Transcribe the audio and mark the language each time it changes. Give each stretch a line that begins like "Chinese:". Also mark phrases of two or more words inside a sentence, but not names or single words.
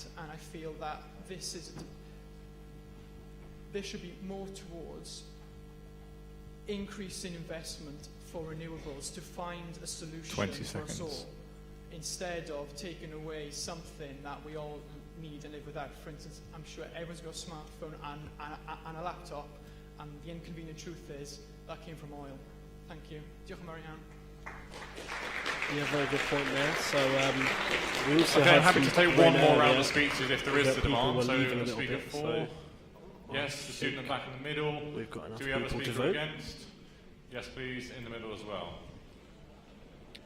English: And I feel that this should be more towards increasing investment for renewables to find a solution 20 for us seconds. all, instead of taking away something that we all need and live without. For instance, I'm sure everyone's got a smartphone and a laptop, and the inconvenient truth is that came from oil. Thank you.
Welsh: Diolch yn fawr iawn.
English: Yeah, very good point there. So we also okay, have I'm happy to take one more round of speeches speeches if there is the demand. So a speaker 4. Yes, the student in the back in the middle. We've got enough Do we have a people to speaker vote. against? Yes, please, in the middle as well.